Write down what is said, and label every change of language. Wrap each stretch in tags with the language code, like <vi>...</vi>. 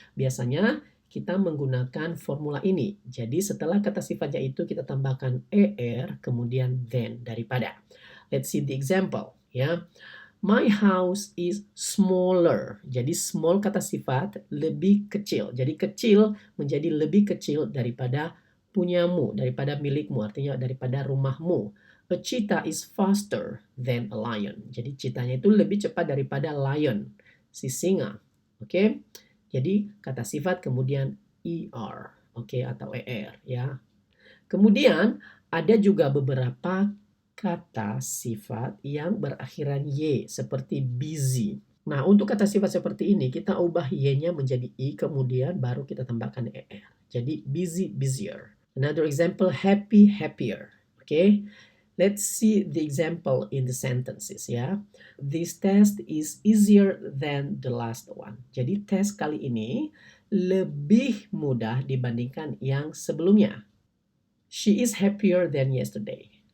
<id>Biasanya kita menggunakan formula ini. Jadi setelah kata sifatnya itu kita tambahkan er, kemudian then daripada.</id> <en>Let's see the example.</en> <id>Ya.</id> <en>My house is smaller.</en> <id>Jadi small kata sifat lebih kecil. Jadi kecil menjadi lebih kecil daripada punyamu, daripada milikmu, artinya daripada rumahmu.</id> <en>A cheetah is faster than a lion.</en> <id>Jadi cheetahnya itu lebih cepat daripada lion, si singa. Oke. Jadi kata sifat kemudian er, oke, atau er ya. Kemudian ada juga beberapa kata sifat yang berakhiran y seperti busy. Nah, untuk kata sifat seperti ini kita ubah y-nya menjadi i kemudian baru kita tambahkan er. Jadi</id> <en>busy, busier. Another example, happy, happier.</en> <id>Oke.</id> <en>Let's see the example in the sentences</en> <id>ya.</id> <en>This test is easier than the last one.</en> <id>Jadi tes kali ini lebih mudah dibandingkan yang sebelumnya.</id> <en>She is happier than yesterday.</en>